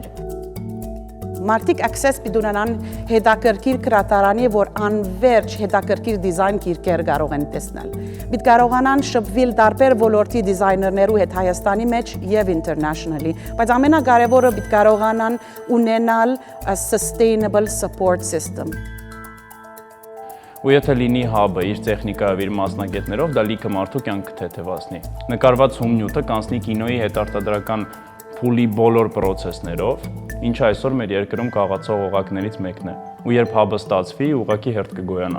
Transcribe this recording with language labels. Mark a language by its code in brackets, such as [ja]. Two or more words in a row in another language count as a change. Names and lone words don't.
[hy] Մարդիկ access պիտի ունենան հետաքրքիր գրադարանի, որ անվերջ հետաքրքիր դիզայն գիրքեր կարող են տեսնել։ Պիտի կարողանան շփվել տարբեր ոլորտի դիզայներներու հետ Հայաստանի մեջ եւ internationally, բայց ամենակարևորը պիտի կարողանան ունենալ [en] a sustainable support system։ [hy] Ու եթե լինի հաբը իր տեխնիկայով իր մասնագետներով, դա լիքը մարդու կյանքը թեթևացնի։ Նկարված հումնյութը կանցնի կինոյի հետարտադրական փուլի բոլոր պրոցեսներով, ինչը այսօր մեր երկրում կաղացող օղակներից մեկն է, ու երբ հաբը ստացվի, ուղղակի հերթ կգոյանա։